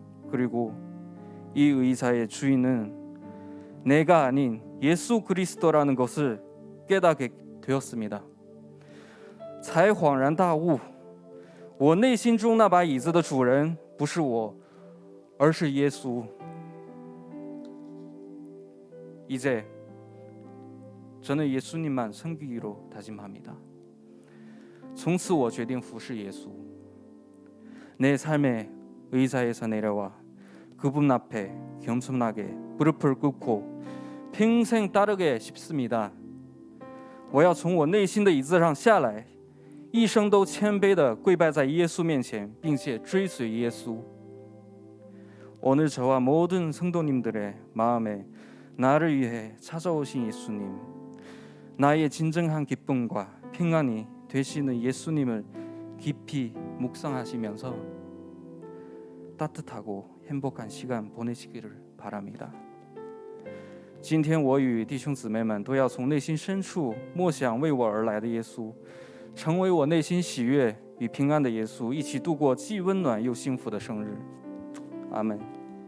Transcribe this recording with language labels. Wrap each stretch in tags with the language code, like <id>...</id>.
<ko>그리고 이 의자의 주인은 내가 아닌 예수 그리스도라는 것을 깨닫게 되었습니다.</ko> <zh>才恍然大悟，我内心中那把椅子的主人不是我，而是耶稣。</zh> <ko>이제 저는 예수님만 섬기기로 다짐합니다.</ko> <zh>从此我决定服侍耶稣.</zh> <ko>내 삶의 의자에서 내려와 그분 앞에 겸손하게 무릎을 꿇고 평생 따르게 싶습니다.</ko> <zh>我要从我内心的椅子上下来，一生都谦卑地跪拜在耶稣面前，并且追随耶稣.</zh> <ko>오늘 저와 모든 성도님들의 마음에 나를 위해 찾아오신 예수님, 나의 진정한 기쁨과 평안이 되시는 예수님을 깊이 묵상하시면서 따뜻하고 행복한 시간 보내시기를 바랍니다.</ko> <zh>今天我与弟兄姊妹们都要从内心深处默想为我而来的耶稣，成为我内心喜悦与平安的耶稣，一起度过既温暖又幸福的生日。阿们。</zh>